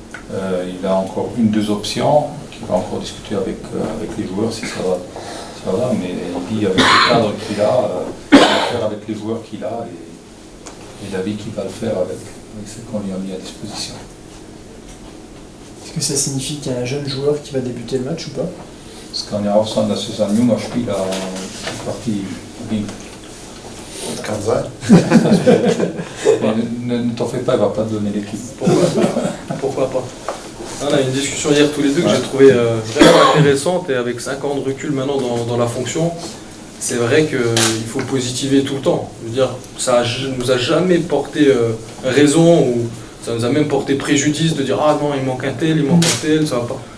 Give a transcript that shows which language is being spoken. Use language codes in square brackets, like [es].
[fr] Il a encore 1-2 options qu'il va encore discuter avec les joueurs si ça va, mais il dit avec le cadre qu'il a, il va faire avec les joueurs qu'il a et David qui va le faire avec ce qu'on lui a mis à disposition. Est-ce que ça signifie qu'il y a un jeune joueur qui va débuter le match ou pas? [de] Das kann ja auch sein, dass es ein junger Spieler die Partie beginnt. Kann sein. [fr] pas. Ne t'en fais pas, il va pas te donner l'équipe. Pourquoi pas. On a eu une discussion hier tous les deux que j'ai trouvé vraiment intéressante, et avec 5 ans de recul maintenant dans la fonction, c'est vrai qu'il faut positiver tout le temps. Je veux dire, ça nous a jamais porté raison, ou ça nous a même porté préjudice de dire ah non, il manque un tel, ça va pas.